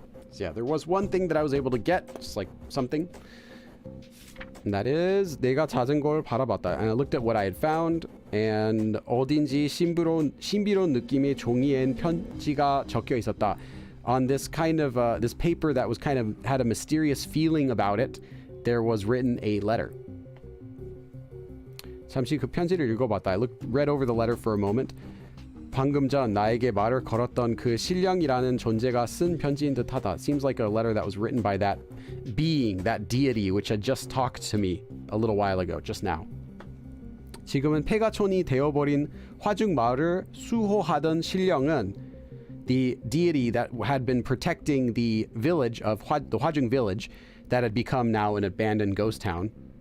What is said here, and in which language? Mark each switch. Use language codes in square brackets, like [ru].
[en] So yeah, there was one thing that I was able to get, just like something. And that is, [ko] 내가 찾은 걸 바라봤다. [en] And I looked at what I had found, and [ko] 어딘지 신비로운 느낌의 종이엔 편지가 적혀 있었다. [en] On this kind of, this paper that was kind of, had a mysterious feeling about it, there was written a letter. [ko] 잠시 그 편지를 읽어봤다. [en] I read over the letter for a moment. [ko] 방금 전 나에게 말을 걸었던 그 신령이라는 존재가 쓴 편지인 듯하다. [en] Seems like a letter that was written by that being, that deity, which had just talked to me a little while ago, just now. [ko] 지금은 폐가촌이 되어버린 화중 마을을 수호하던 신령은 [en] the deity that had been protecting the village of the 화중 village that had become now an abandoned ghost town.